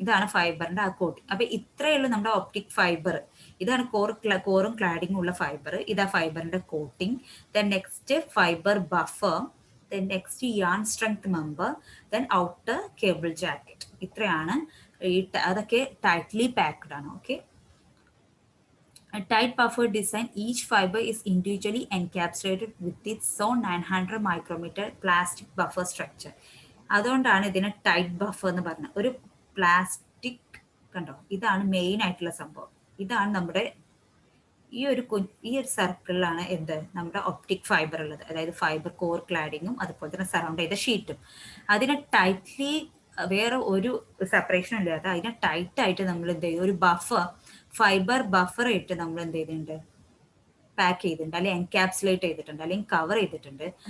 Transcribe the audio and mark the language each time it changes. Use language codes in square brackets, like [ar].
[ml] ഇതാണ് ഫൈബറിന്റെ ആ കോട്ടിങ്. അപ്പൊ ഇത്രയുള്ള നമ്മുടെ ഒപ്റ്റിക് ഫൈബർ. ഇതാണ് കോറും ക്ലാഡിങ്ങും ഉള്ള ഫൈബർ. ഇതാ ഫൈബറിന്റെ coating. [en] Then next fibre buffer, then next yarn strength member, then outer cable jacket. [ml] ഇത്രയാണ് അതൊക്കെ ടൈറ്റ്ലി പാക്ഡ് ആണ്. [en] Okay, a tight buffer design, each fiber is individually encapsulated with its own 900 micrometer plastic buffer structure. [ml] അതുകൊണ്ടാണ് ഇതിനെ tight buffer എന്ന് പറഞ്ഞത്. ഒരു plastic കണ്ടോ, ഇതാണ് മെയിൻ ആയിട്ടുള്ള സംഭവം. ഇതാണ് നമ്മുടെ ഈ ഒരു സർക്കിളിലാണ് എന്ത് നമ്മുടെ ഒപ്റ്റിക് ഫൈബർ ഉള്ളത്, അതായത് ഫൈബർ കോർ ക്ലാഡിങ്ങും അതുപോലെ തന്നെ സറൗണ്ട് ചെയ്ത ഷീറ്റും. അതിനെ ടൈറ്റ്ലി വേറെ ഒരു സെപ്പറേഷനും ഇല്ലാതെ അതിനെ ടൈറ്റ് ആയിട്ട് നമ്മൾ എന്ത് ചെയ്യും, ഒരു ഫൈബർ ബഫർ ഇട്ട് നമ്മൾ എന്ത് ചെയ്തിട്ടുണ്ട്, പാക്ക് ചെയ്തിട്ടുണ്ട്, അല്ലെങ്കിൽ എൻകാപ്സുലേറ്റ് ചെയ്തിട്ടുണ്ട്, അല്ലെങ്കിൽ കവർ ചെയ്തിട്ടുണ്ട്.